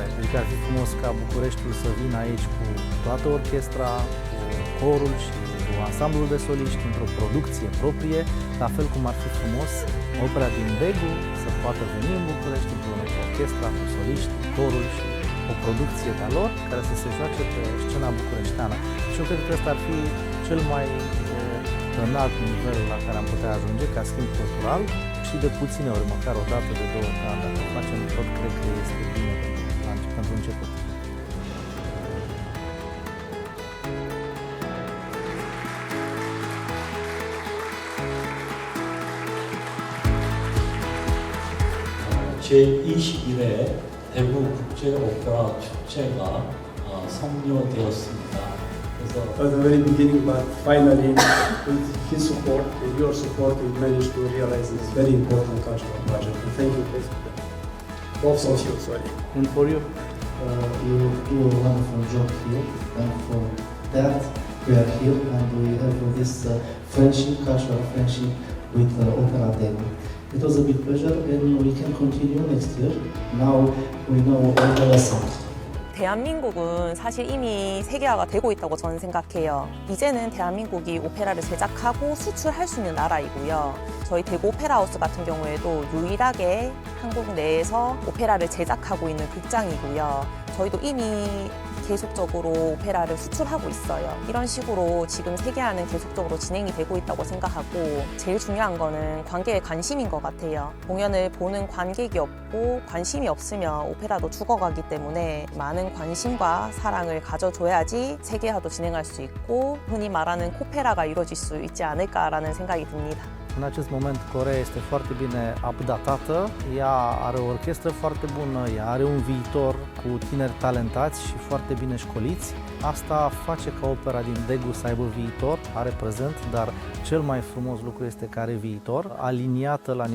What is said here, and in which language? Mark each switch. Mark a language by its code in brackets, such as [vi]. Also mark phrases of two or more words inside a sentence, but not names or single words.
[ro] Adică ar fi frumos ca Bucureștiul să vină aici cu toată orchestra, cu corul și ansamblul de soliști într-o producție proprie, la fel cum ar fi frumos opera din Degu să poată veni în București împreună cu orchestra, cu soliști, cu corul și o producție de-a lor care să se joace pe scena bucureșteană. Și eu cred că ăsta ar fi cel mai înalt nivel la care am putea ajunge ca schimb cultural și de puține ori, măcar o dată de 2 ori pe an, dacă facem tot, cred că este bine pentru început. [ko] 제21회 대구 국제 오페라 축제가 성료되었습니다. 그래서 [en] At the very beginning, but finally, with his support, with your support, we managed to realize this very important cultural project. And thank you both of you. Sorry. And for you? You do a wonderful job here, and for that we are here, and we have this friendship, cultural friendship with Opera Degu. It was a big pleasure, and we can continue next year. Now we know all the lessons. [ko] 대한민국은 사실 이미 세계화가 되고 있다고 저는 생각해요. 이제는 대한민국이 오페라를 제작하고 수출할 수 있는 나라이고요. 저희 대구 오페라 하우스 같은 경우에도 유일하게 한국 내에서 오페라를 제작하고 있는 극장이고요. 저희도 이미 계속적으로 오페라를 수출하고 있어요. 이런 식으로 지금 세계화는 계속적으로 진행이 되고 있다고 생각하고 제일 중요한 거는 관객의 관심인 것 같아요. 공연을 보는 관객이 없고 관심이 없으면 오페라도 죽어가기 때문에 많은 관심과 사랑을 가져줘야지 세계화도 진행할 수 있고 흔히 말하는 코페라가 이루어질 수 있지 않을까라는 생각이 듭니다. [ro] În acest moment Coreea este foarte bine updatată, ea are o orchestră foarte bună, ea are un viitor cu tineri talentați și foarte bine școliți. Asta face ca opera din Daegu să aibă viitor, are prezent, dar cel mai frumos lucru este că are viitor, aliniată la